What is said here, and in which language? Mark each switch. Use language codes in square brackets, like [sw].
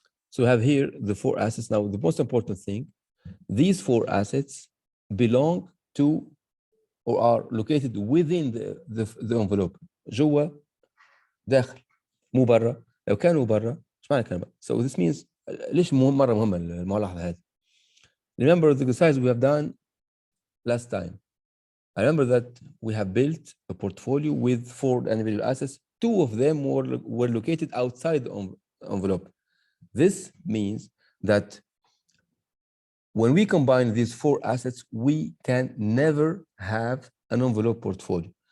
[en] So we have here the 4 assets. Now, the most important thing, these 4 assets belong to or are located within the envelope. [ar] جوا داخل مو برا. لو كانوا برا ايش معنى كانوا برا؟ [en] So this means [ar] ليش مرة مهمة الملاحظة هذه. [en] Remember the exercise we have done last time. I remember that we have built a portfolio with 4 individual assets. 2 of them were located outside the envelope. This means that when we combine these 4 assets, we can never have an envelope portfolio.